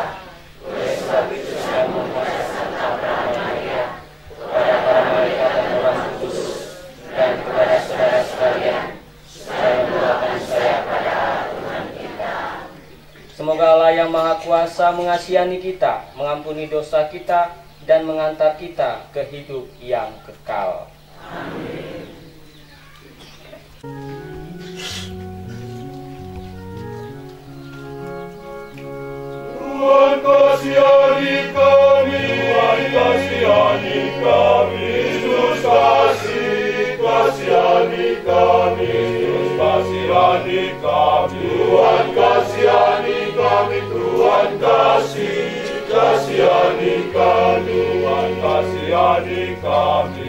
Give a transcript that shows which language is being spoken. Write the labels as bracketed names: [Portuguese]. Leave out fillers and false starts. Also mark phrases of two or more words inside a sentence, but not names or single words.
[Indonesian] Oleh sebab itu saya memohon kepada Maria, kepada para malaikat dan orang kudus, dan kepada saudara sekalian, supaya mendoakan saya pada Tuhan kita. Semoga Allah yang Maha Kuasa mengasihani kita, mengampuni dosa kita, dan mengantar kita ke hidup yang kekal. Amin. Tuhan kasihani kami, Tuhan kasihani kami, Yesus kasihani kami, Yesus kasihani kami, Tuhan kasihani kami, Tuhan kasihani kami, Tuhan kasihani kami.